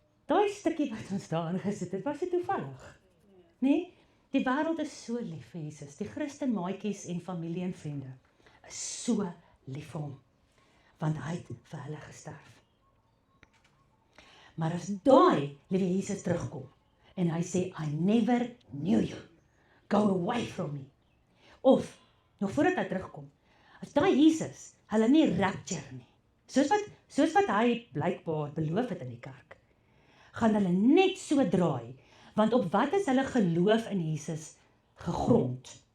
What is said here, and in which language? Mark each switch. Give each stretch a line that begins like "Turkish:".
Afrikaans: Daai stukkie wat ons daarin gesit het, was dit toevallig. Nee, die wêreld is so lief vir Jesus. Die Christen maatjies en familie en vriende is so lief vir hom. Want hy het vir hulle gesterf. Maar as daai liewe Jesus terugkom en hy sê,
English: I never knew you. Go away from me.
Afrikaans: Of, nog voordat hy terugkom, as daai Jesus hulle nie rapture nie, soos wat hy blykbaar beloof het in die kerk, gaan hulle net so draai, want op wat is hulle geloof in Jesus gegrond?